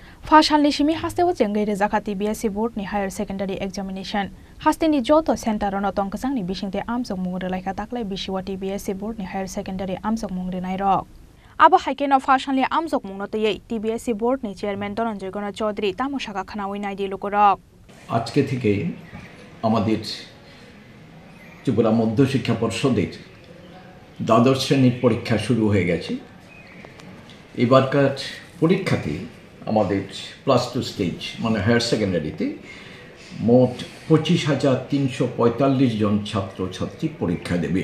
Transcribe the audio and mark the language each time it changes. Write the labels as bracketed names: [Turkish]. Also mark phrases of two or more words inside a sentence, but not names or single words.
[Kok Borok] Fashalni shimi haste wo jengai rezaka TBSC board ni [English] higher secondary examination [Kok Borok] haste ni joto center ono tongkasang ni bisingte amsok mungre laika taklai bisiwa TBSC board ni [English] higher secondary [Kok Borok] amsok mungre nai rok abo haikeno Fashalni amsok mungno tei TBSC board ni chairman Dhananjay Gona Chaudhary tamoshaka khanawai nai di lokorok [Bangla] আজকে থেকে আমাদের ত্রিপুরা মধ্য শিক্ষা পর্ষদের দ্বাদশ শ্রেণীর পরীক্ষা শুরু হয়ে গেছে। এবারকার পরীক্ষাতে আমাদের +2 স্টেজ মানে হায়ার সেকেন্ডারিতে মোট 25,345 জন ছাত্রছাত্রী পরীক্ষা দেবে।